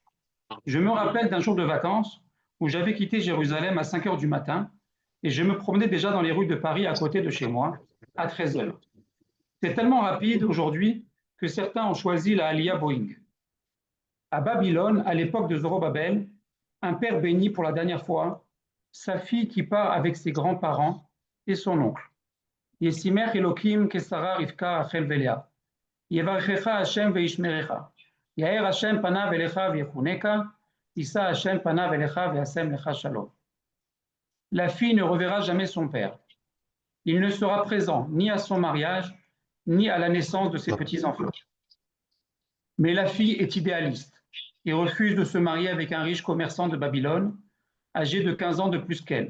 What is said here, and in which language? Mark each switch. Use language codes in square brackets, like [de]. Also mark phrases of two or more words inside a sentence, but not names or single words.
[fr] Je me rappelle d'un jour de vacances où j'avais quitté Jérusalem à 5 heures du matin et je me promenais déjà dans les rues de Paris à côté de chez moi à 13 heures. C'est tellement rapide aujourd'hui que certains ont choisi la Aliyah Boeing. À Babylone, à l'époque de Zorobabel, un père bénit pour la dernière fois sa fille qui part avec ses grands-parents et son oncle. [he] ישימך אלהים כשרה רבקה רחל ולאה. יברכך השם וישמרך. יאר השם פניו אליך ויחנך. ישא השם פניו אליך וישם לך שלום. [fr] La fille ne reverra jamais son père. Il ne sera présent ni à son mariage, ni à la naissance de ses petits-enfants. Mais la fille est idéaliste et refuse de se marier avec un riche commerçant de Babylone, âgé de 15 ans de plus qu'elle.